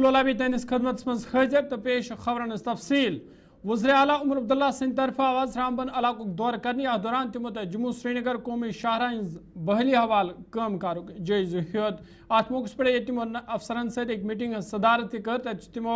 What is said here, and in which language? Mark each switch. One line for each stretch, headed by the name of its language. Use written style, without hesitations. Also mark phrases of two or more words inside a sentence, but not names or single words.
Kashmiri: لولابی تینس خدمت مز حاضر تو پیش خبرن تفصیل وزیر اعلیٰ عمر عبداللہ سند طرف آز رامبن علاقہ دور کرنے ات دوران تمو جموں سری نگر قومی شاہراہ ہز بحالی حوالہ کام کارک جائزہ ہیت ات موقع پہ تمو افسرن ست ایک میٹنگ صدارت کر تمو